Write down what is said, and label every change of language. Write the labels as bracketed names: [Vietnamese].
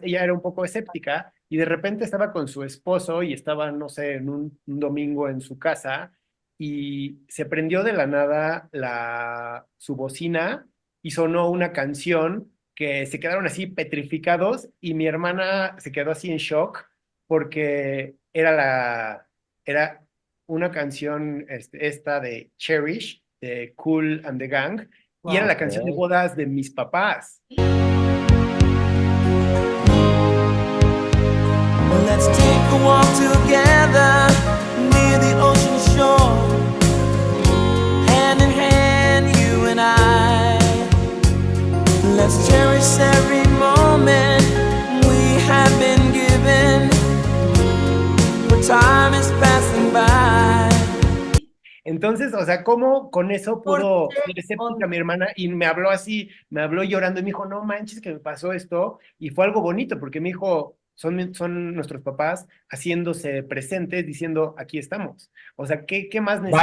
[Spanish] Ella era un poco escéptica, y de repente estaba con su esposo y estaba, no sé, en un domingo en su casa, y se prendió de la nada su bocina y sonó una canción que se quedaron así petrificados, y mi hermana se quedó así en shock porque era una canción esta de Cherish, de Kool and the Gang, y era Wow. la canción de bodas de mis papás. [English] Let's take a walk together near the ocean shore, hand in hand, you and I. Let's cherish every moment we have been given, for time is passing by. [Spanish] Entonces, o sea, ¿cómo con eso pudo ¿Por qué? ser escéptica mi hermana? Y me habló así, me habló llorando y me dijo, no manches que me pasó esto. Y fue algo bonito porque me dijo, son nuestros papás haciéndose presentes, diciendo, aquí estamos. O sea, ¿qué más necesitas?